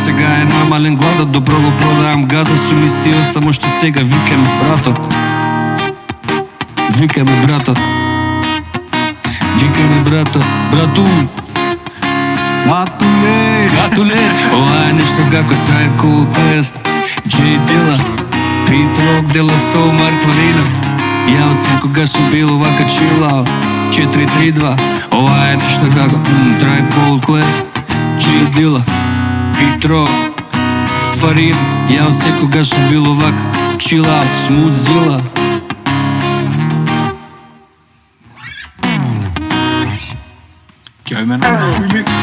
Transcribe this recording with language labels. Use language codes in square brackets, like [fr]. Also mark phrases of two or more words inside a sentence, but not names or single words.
[mk] Сега е намален гладот, добро го продавам газа, сум истиот, само што сега викаме братот. Викаме братот. Викаме братот. Братун. Братуле. Ова е нешто како Tribe Called Quest, J Dilla, Pete Rock, Dilla Soul, Mark Farina. Ја од секогаш сум бил овака [en] chill out [mk] 4-3-2, ова е нешто како Tribe Called Quest, J Dilla, Pete Rock, Farina. Ја од секогаш сум бил овака [en] chill out, [mk] Smooth Zilla. Ќе ме направи.